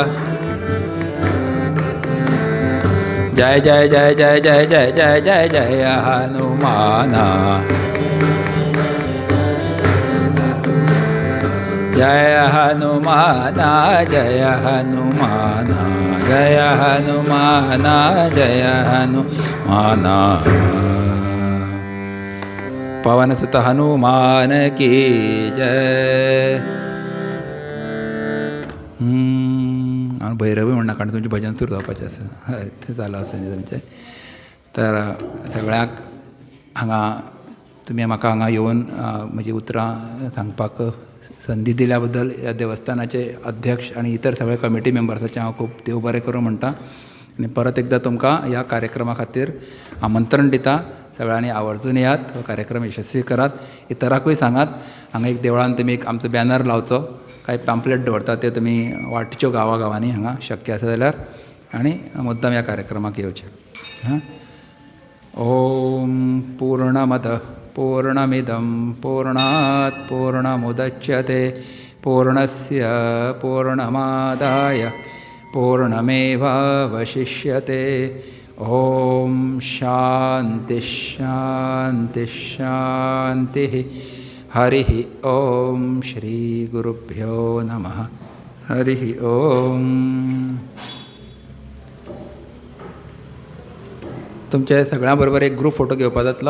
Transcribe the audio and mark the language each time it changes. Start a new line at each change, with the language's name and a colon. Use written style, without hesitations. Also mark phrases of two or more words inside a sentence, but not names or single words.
Hindi: जय जय जय जय जय जय जय जय जय हनुमाना जय हनुमाना जय हनुमाना जय हनुमाना जय हनुमाना पवनसुत हनुमान की जय.
Konkani: आणि भैरवी म्हणणं कारण तुमचे भजन सुरू जावपाचें आसा तें चालू आसा न्ही तुमचें. तर सगळ्याक हांगा तुमी म्हाका हांगा येवन म्हजी उतरां सांगपाक संदी दिल्या बद्दल ह्या देवस्थानाचे अध्यक्ष आनी इतर सगळे
English: committee members
Konkani: हांव खूब देव बरें करूं म्हणटा. आनी परत एकदां तुमकां ह्या कार्यक्रमा खातीर आमंत्रण दिता. सगळ्यांनी आवर्जून येयात, हो कार्यक्रम यशस्वी करात. इतरांकूय सांगात. हांगा एक देवळान तुमी एक आमचो बॅनर लावचो, कांय पॅम्पलेट दवरता ते तुमी वाटच्यो गांवांनी हांगा शक्य आसा जाल्यार आनी मुद्दाम ह्या कार्यक्रमाक येवचें.
Sanskrit: ओम पूर्णमद पूर्णमिदं पूर्णात् पूर्णमुदच्यते पूर्णस्य पूर्णमादाय पूर्णमेवावशिष्यते. ओम शांति शांति शांति. हरि ओम. श्री गुरुभ्यो नमः. हरि ओम.
Konkani: तुमचे सगळ्यां बरोबर एक
English: group photo
Konkani: घेवपा जातलो.